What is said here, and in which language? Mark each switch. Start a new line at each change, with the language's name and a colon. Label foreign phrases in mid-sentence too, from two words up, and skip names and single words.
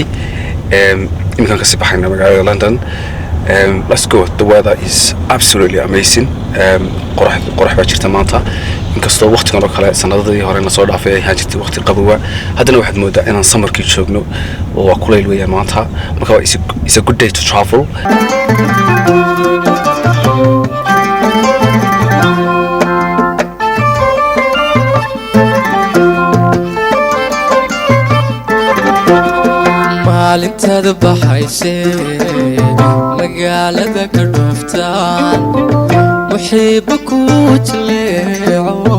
Somali: iminka ka soo baxnay magaalada London
English: let's go the weather is absolutely amazing
Somali: qorax baa jirta maanta inkastoo waqtigan oo kale sanadadii hore na soo dhaafay ay jirtay waqti qabow haddana waxaad moodaa inaan samarkii joogno oo waa kuleyl weeyaan maanta marka
English: it's a good day to travel
Somali: maalintada baxaysay magaalada ka dhooftaan muxiiba ku jaleeco